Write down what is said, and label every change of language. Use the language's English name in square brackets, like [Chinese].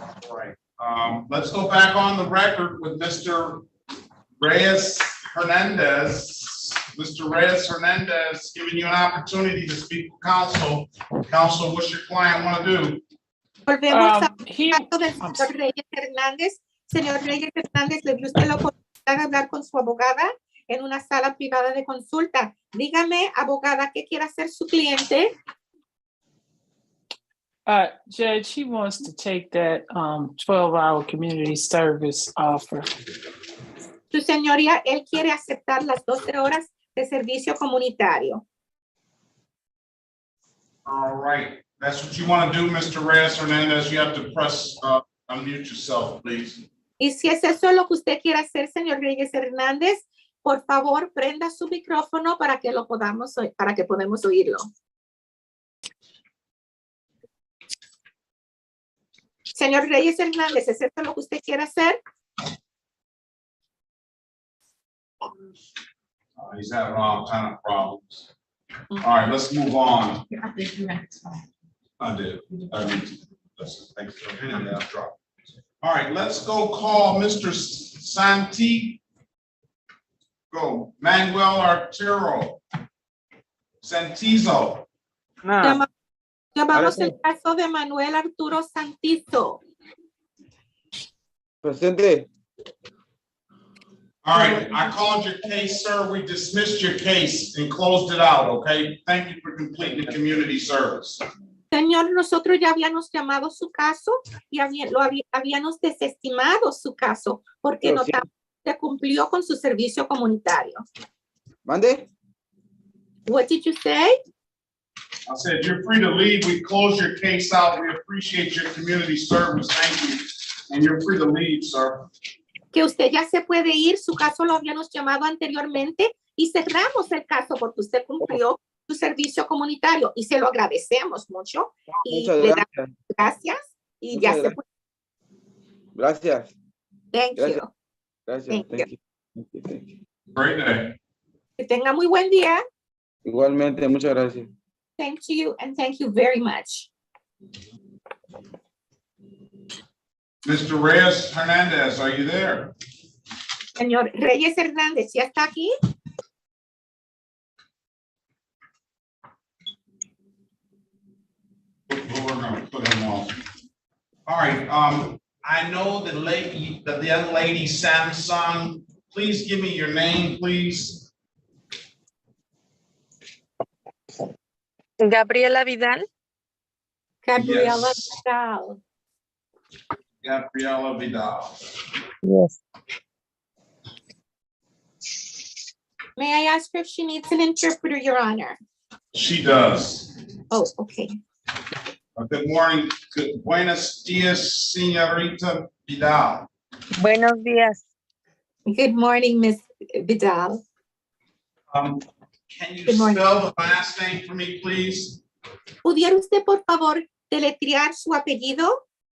[English] All right. Let's go back on the record with Mr. Reyes Hernandez. Mr. Reyes Hernandez, giving you an opportunity to speak with counsel. Counsel, what's your client want to do? [Spanish] Volvemos al caso del señor Reyes Hernández. Señor Reyes Hernández, ¿le dio usted la oportunidad de hablar con su abogada en una sala privada de consulta? Dígame, abogada, ¿qué quiere hacer su cliente? [English] Judge, he wants to take that 12-hour community service offer. [Spanish] Su señoría, él quiere aceptar las 12 horas de servicio comunitario. [English] All right. That's what you want to do, Mr. Reyes Hernandez. You have to press unmute yourself, please. [Spanish] Y si es eso lo que usted quiere hacer, señor Reyes Hernández, por favor, prenda su micrófono para que lo podamos, para que podamos oírlo. Señor Reyes Hernández, ¿es esto lo que usted quiere hacer? [English] He's having all kind of problems. All right, let's move on. I did. I need to. Listen, thanks for that drop. All right, let's go call Mr. Santi. Go, Manuel Arturo. Santizo. [Spanish] Llamamos el caso de Manuel Arturo Santizo. Presente. [English] All right, I called your case, sir. We dismissed your case and closed it out, okay? Thank you for completing the community service. [Spanish] Señor, nosotros ya habíamos llamado su caso y habíamos desestimado su caso porque notamos que cumplió con su servicio comunitario. ¿Mande? [English] What did you say? I said, you're free to leave. We closed your case out. We appreciate your community service. Thank you. And you're free to leave, sir. [Spanish] Que usted ya se puede ir. Su caso lo habíamos llamado anteriormente y cerramos el caso porque usted cumplió su servicio comunitario y se lo agradecemos mucho. Y le damos gracias y ya se puede. Gracias. [English] Thank you. [Spanish] Gracias. [English] Thank you. Thank you. Great day. [Spanish] Que tenga muy buen día. Igualmente, muchas gracias. [English] Thank you and thank you very much. Mr. Reyes Hernandez, are you there? [Spanish] Señor Reyes Hernández, ¿ya está aquí? [English] We're gonna put him on. All right, I know the lady, the young lady Samsung. Please give me your name, please. Gabriela Vidal. Gabriela Yes. Vidal. Gabriela Vidal. Yes. May I ask her if she needs an interpreter, Your Honor? She does. Oh, okay. Good morning. [Spanish] Buenos dias, señorita Vidal. Buenos días. [English] Good morning, Miss Vidal. Can you spell the last name for me, please? [Spanish] ¿Pudiera usted, por favor, deletrear su apellido?